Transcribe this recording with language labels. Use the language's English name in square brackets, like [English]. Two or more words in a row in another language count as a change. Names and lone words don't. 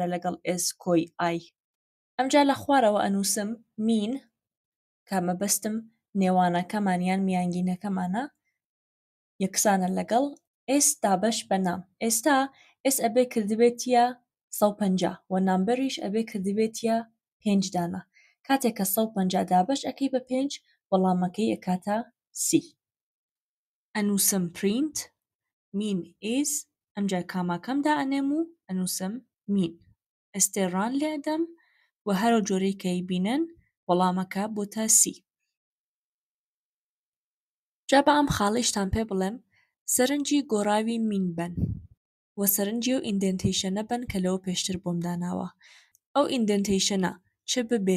[Central Kurdish] لەگەڵ s کۆی I ئەمجا لە خوارەوە ئەنووسم مین کە مەبەستم نێوانەکەمان یان میانگینەکەمانە یەکسانە لەگەڵ s دابەش بە نام ئێستا s ئەبێ کردبێتیە 150 و نامبەریش ئەبێ کردبێتیە 5 دانە کاتێک کە 150 دابەش ئەکەی بە 5 وەڵامەکەی ئەکاتە سی ئەنووسم [English] print mean is [Central Kurdish] ئەمجا کاماکەمدا ئەنێم و ئەنووسم mean ئەستێڕان لێدەم و هەرو جۆرەی کەی بینن وەڵامەکە بۆتە سی جا بە ئەم خاڵیشتان پێ بڵێم سەرنجی گۆڕاوی مین بن و سەرنجی و ئیندنتیشنە بن کە لەوە پێشتر بۆم داناوە ئەو ئیندنتیشنە چ ببێت